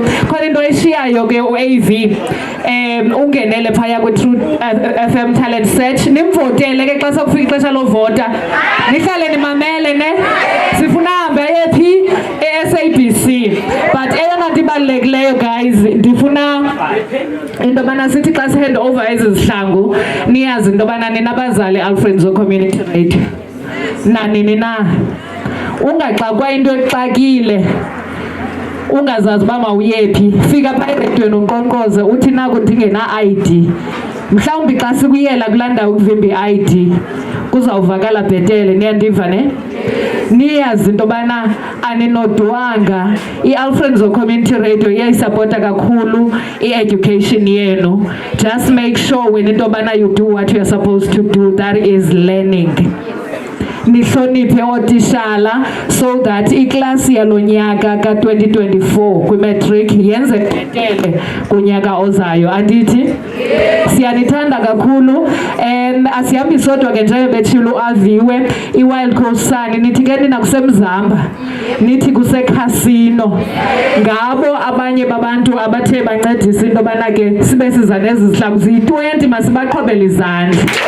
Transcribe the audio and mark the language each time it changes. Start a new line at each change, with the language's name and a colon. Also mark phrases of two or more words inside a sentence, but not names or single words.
Xhosa: Khona into eshiyayo ke u-AV ungenele phaya kwi-True FM talent search nimvotele ke xa sokufika ixesha lovota nihlale nimamele ne sifuna hambe ephi e-SABC. But eyona nto ibalulekileyo guys ndifuna into yobana sithi xa si-
English: hand over
Xhosa: ezi zihlangu niyazi into yobana ninabazali Alfred Nzo Community Radio nanini na ungaxakwa into exakile ungazazi uba mawuyephi fika pha eredweni unkqonkqoze uthi naku ndingena-ID. Mhlawumbi xa sikuyela kulaa ndawo ukuvimba i-ID kuzawuvakala bhetele. Niyandiva ne? Niyazi into yobana aninodwanga. I-Alfred Nzo Community Radio iyayisapota kakhulu i-education yenu.
English: Just make sure when
Xhosa: into yobana
English: you do what you are supposed to do, that is learning.
Xhosa: nihloniphe ootishala
English: so that
Xhosa: iklasi yalonyaka ka-2024 kwi-matric yenze bhetele kunyaka ozayo. Andithi? Siyanithanda kakhulu and asihambi sodwa ke njengoba betshilo uAviwe iWild Coast Sun nithi ke nina kusemzamba nithi kusekhasino ngabo abanye babantu abathe bancedisa into bana ke sibe siza nezi zihlangu ziyi-20 masibaqhobele izandla.